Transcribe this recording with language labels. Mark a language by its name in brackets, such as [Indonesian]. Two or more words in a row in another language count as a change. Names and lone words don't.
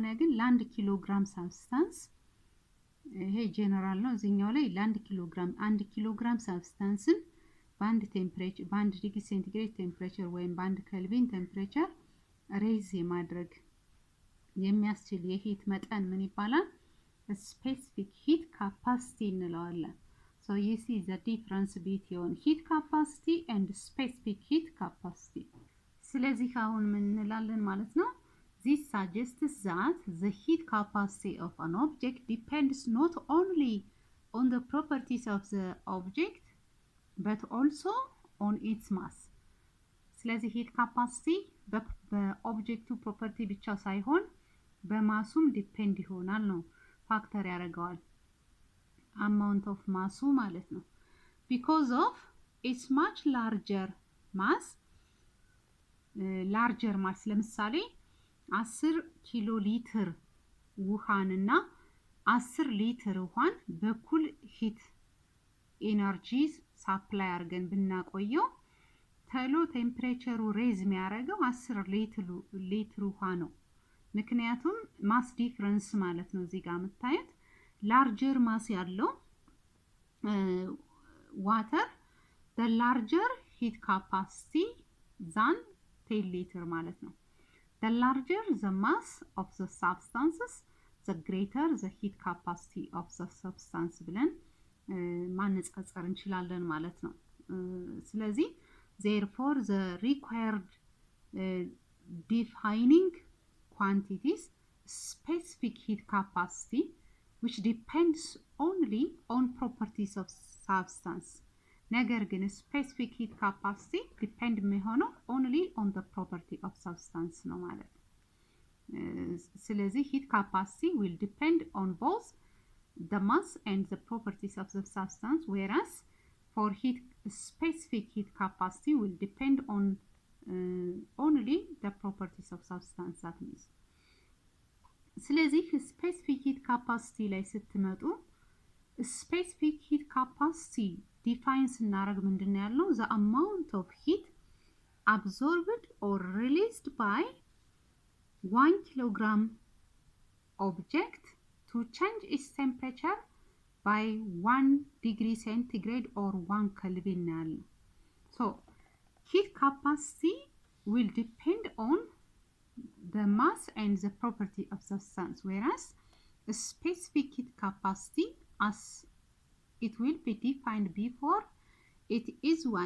[Amharic] ግን ለ1 ኪሎግራም substance ይሄ ጀነራል ነው እዚህኛው ላይ ለ1 ኪሎግራም 1 ኪሎግራም substanceን በአንድ ቴምፕሬቸር በ1 [English] degree centigrade [Amharic] ቴምፕሬቸር ወይም በ1 ኬልቪን ቴምፕሬቸር ሬዝ የማድረግ የሚያስችል የሂት መጠን ምን ይባላል [English] specific heat capacity እንለዋለን so you see the difference between heat capacity and specific heat capacity [Amharic] ስለዚህ አሁን ምን እንላለን ማለት ነው [English] this suggests that the heat capacity of an object depends not only on the properties of the object but also on its mass ስለዚህ heat capacity [Amharic] በኦብጀክቱ ፕሮፐርቲ ብቻ ሳይሆን በማሱም ዲፔንድ ይሆናል ነው ፋክተር ያደርገዋል [English] amount of [Amharic] ማሱ ማለት ነው [English] because of its much larger [Amharic] mass ለምሳሌ 10 ኪሎ ሊትር ውሃንና 10 ሊትር ውሃን በኩል ሂት ኤነርጂስ ሳፕላይ አድርገን ብናቆየው ተሎ ቴምፕሬቸሩ ሬዝ የሚያደርገው 10 ሊትር ውሃ ነው ምክንያቱም [English] mass difference [Amharic] ማለት ነው እዚህ ጋር የምታዩት [English] larger mass [Amharic] ያለው [English] ዋተር the larger heat capacity than 10 liter [Amharic] ማለት ነው [English] the larger the mass of the substances the greater the heat capacity of the substance [Amharic] ብለን ማነጻጸር እንችላለን ማለት ነው ስለዚህ [English] therefore the required defining quantities specific heat capacity which depends only on properties of substance [Amharic] ነገር ግን [English] specific heat capacity depend የሚሆነው only on the property of substance [Amharic] ነው ማለት ነው። ስለዚህ [English] heat capacity will depend on both the mass and the properties of the substance, whereas for specific heat capacity will depend on only the properties of substance. that means ስለዚህ specific heat capacity [Amharic] ላይ ስትመጡ [English] specific heat capacity define [Amharic] ስናደርግ ምንድነው ያልነው? [English] the amount of heat absorbed or released by 1 kilogram object to change its temperature by 1 degree centigrade or 1 Kelvin. So heat capacity will depend on the mass and the property of substance, whereas a specific heat capacity, as it will be defined before, it is what?